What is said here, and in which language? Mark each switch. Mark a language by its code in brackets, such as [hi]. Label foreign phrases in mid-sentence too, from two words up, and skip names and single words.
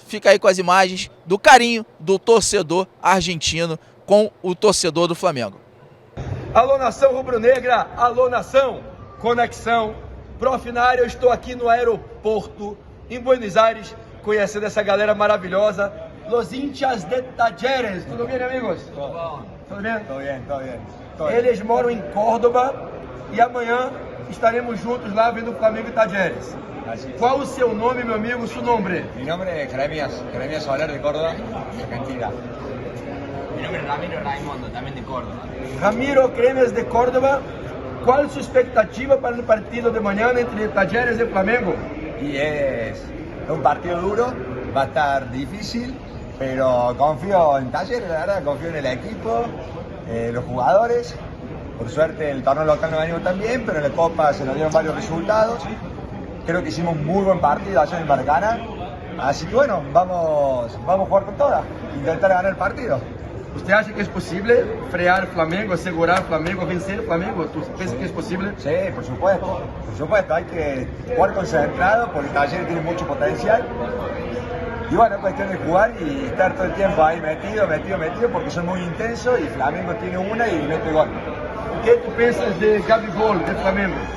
[pt] Fica aí com as imagens do carinho do torcedor argentino com o torcedor do Flamengo. Alô, nação rubro-negra. Alô, nação. Conexão. Prof. na área, eu estou aqui no aeroporto em Buenos Aires, conhecendo essa galera maravilhosa, [es] los hinchas de Tajeres. [pt] Tudo bem, amigos? Tudo bom. Tudo bem? Tudo bem, tudo bem. Eles moram em Córdoba e amanhã estaremos juntos lá vendo o Flamengo e Tajeres. Qual o seu nome, meu amigo, seu nome? [es] Mi nombre es Jeremías Soler de Córdoba, Argentina. Mi nombre es Ramiro Raimundo, también de Córdoba. Ramiro Cremes de Córdoba. [pt] Qual a sua expectativa para o [es] partido de mañana [pt] entre Tajeres e Flamengo? [es] Y es un partido duro, va a estar difícil, pero confío en Talleres, la verdad, confío en el equipo, los jugadores. Por suerte el torneo local no ha venido tan bien, pero en la Copa se nos dieron varios resultados. Creo que hicimos un muy buen partido allá en el Maracaná. Así que bueno, vamos a jugar con todas, intentar ganar el partido. [pt] Você acha que é possível frear o Flamengo, asegurar o Flamengo, vencer o Flamengo? [es] ¿Tú piensas [pt] que é possível? [es] Sí, por supuesto, hay que jugar concentrado porque Talleres tiene mucho potencial. Y bueno, es cuestión de jugar y estar todo el tiempo ahí metido, porque son muy intensos y Flamengo tiene una y mete gol. ¿Qué tú piensas de Gabigol, de Flamengo?